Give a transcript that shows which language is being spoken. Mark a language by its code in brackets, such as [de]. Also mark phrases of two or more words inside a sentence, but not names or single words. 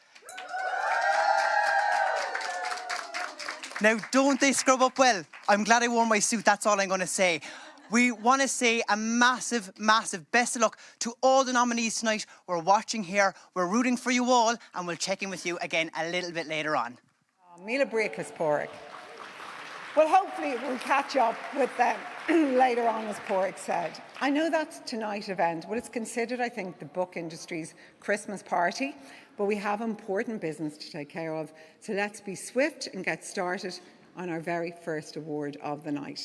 [en] Now, don't they scrub up well? I'm glad I wore my suit, that's all I'm going to say. We want to say a massive, massive best of luck to all the nominees tonight. We're watching here, we're rooting for you all, and we'll check in with you again a little bit later on. [ga] Míle bríochas, Pádraig. [en] Well, hopefully we'll catch up with them later on, as Pádraig said. I know that's tonight's event. Well, it's considered, I think, the book industry's Christmas party, but we have important business to take care of. So let's be swift and get started on our very first award of the night.